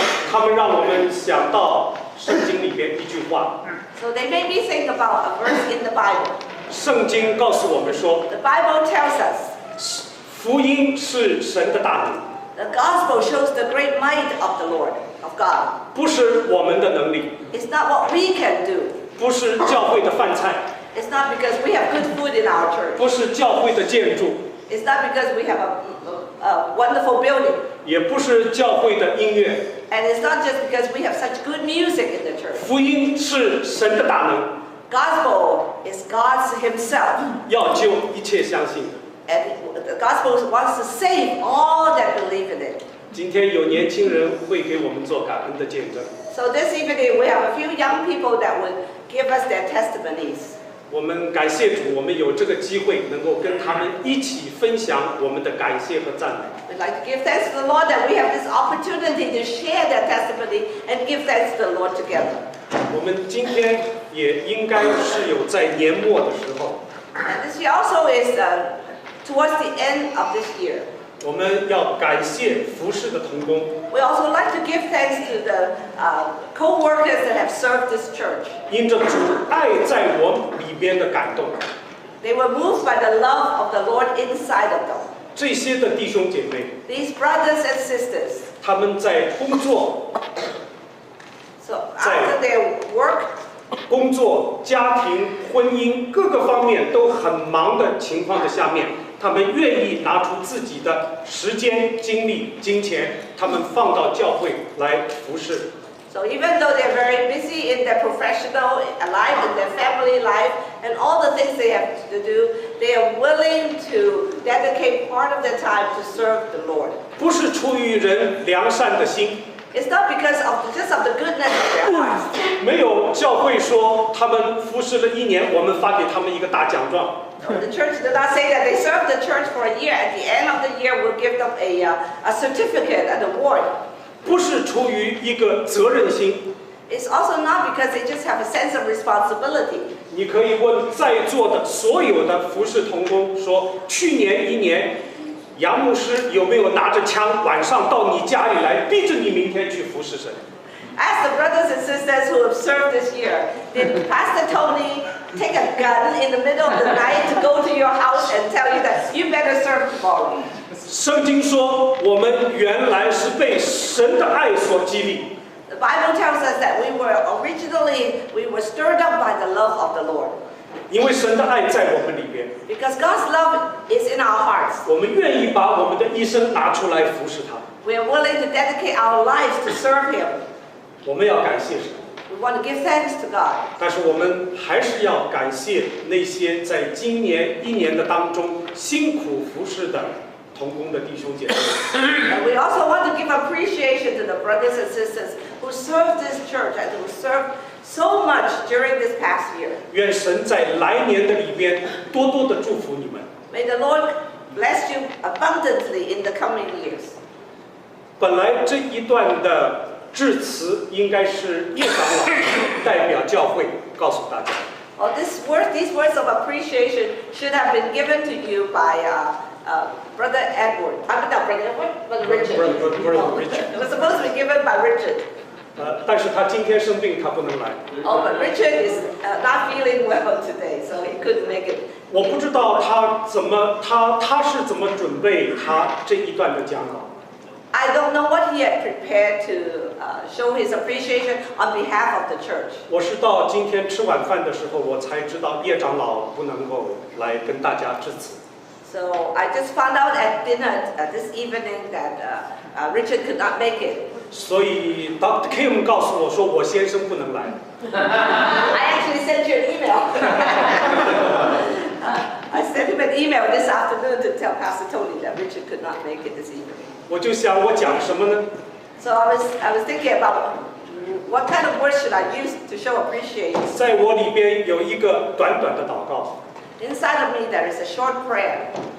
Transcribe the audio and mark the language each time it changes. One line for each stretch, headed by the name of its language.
Chinese: 他们让我们想到圣经里边一句话。
English: So they made me think about a verse in the Bible.
Chinese: 圣经告诉我们说，
English: The Bible tells us
Chinese: 福音是神的大能。
English: the gospel shows the great might of the Lord, of God.
Chinese: 不是我们的能力。
English: It's not what we can do.
Chinese: 不是教会的饭菜。
English: It's not because we have good food in our church.
Chinese: 不是教会的建筑。
English: It's not because we have a wonderful building.
Chinese: 也不是教会的音乐。
English: And it's not just because we have such good music in the church.
Chinese: 福音是神的大能。
English: Gospel is God's Himself.
Chinese: 要救一切相信的。
English: And the gospel wants to save all that believe in it.
Chinese: 今天有年轻人会给我们做感恩的见证。
English: So this evening we have a few young people that will give us their testimonies.
Chinese: 我们感谢主，我们有这个机会能够跟他们一起分享我们的感谢和赞美。
English: We'd like to give thanks to the Lord that we have this opportunity to share their testimony and give thanks to the Lord together.
Chinese: 我们今天也应该是有在年末的时候。
English: And this year also is towards the end of this year.
Chinese: 我们要感谢服侍的同工。
English: We also like to give thanks to the co-workers that have served this church.
Chinese: 因着主爱在我里边的感动。
English: They were moved by the love of the Lord inside of them.
Chinese: 这些的弟兄姐妹。
English: These brothers and sisters.
Chinese: 他们在工作。
English: So after their work.
Chinese: 工作、家庭、婚姻各个方面都很忙的情况的下面，他们愿意拿出自己的时间、精力、金钱，他们放到教会来服侍。
English: So even though they're very busy in their professional life, in their family life, and all the things they have to do, they are willing to dedicate part of their time to serve the Lord.
Chinese: 不是出于人良善的心。
English: It's not because of just of the goodness of their hearts.
Chinese: 没有教会说他们服侍了1年，我们发给他们一个大奖状。
English: The church did not say that they served the church for a year. At the end of the year, we'll give them a certificate, an award.
Chinese: 不是出于一个责任心。
English: It's also not because they just have a sense of responsibility.
Chinese: 你可以问在座的所有的服侍同工说，去年1年，杨牧师有没有拿着枪晚上到你家里来，逼着你明天去服侍神？
English: Ask the brothers and sisters who have served this year, did Pastor Tony take a gun in the middle of the night to go to your house and tell you that you better serve tomorrow?
Chinese: 圣经说，我们原来是被神的爱所激励。
English: The Bible tells us that we were stirred up by the love of the Lord.
Chinese: 因为神的爱在我们里边，
English: Because God's love is in our hearts.
Chinese: 我们愿意把我们的一生拿出来服侍他。
English: We are willing to dedicate our lives to serve Him.
Chinese: 我们要感谢神，
English: We want to give thanks to God.
Chinese: 但是我们还是要感谢那些在今年1年的当中辛苦服侍的同工的弟兄姐妹。
English: And we also want to give appreciation to the brothers and sisters who served this church and who served so much during this past year.
Chinese: 愿神在来年的里边多多的祝福你们。
English: May the Lord bless you abundantly in the coming years.
Chinese: 本来这一段的致辞应该是叶长老代表教会告诉大家。
English: Well, these words of appreciation should have been given to you by Brother Edward. Not Brother Edward, but Richard. Brother Richard. It was supposed to be given by Richard.
Chinese: 但是他今天生病，他不能来。
English: Oh, but Richard is not feeling well today, so he couldn't make it.
Chinese: 我不知道他是怎么准备他这一段的讲稿。
English: I don't know what he had prepared to show his appreciation on behalf of the church.
Chinese: 我是到今天吃晚饭的时候，我才知道叶长老不能够来跟大家致辞。
English: So I just found out at dinner this evening that Richard could not make it.
Chinese: 所以 Dr. Kim 告诉我说，我先生不能来。
English: I actually sent you an email. I sent him an email this afternoon to tell Pastor Tony that Richard could not make it this evening.
Chinese: 我就想我讲什么呢？
English: So I was thinking about what kind of words should I use to show appreciation.
Chinese: 在我里边有一个短短的祷告。
English: Inside of me there is a short prayer.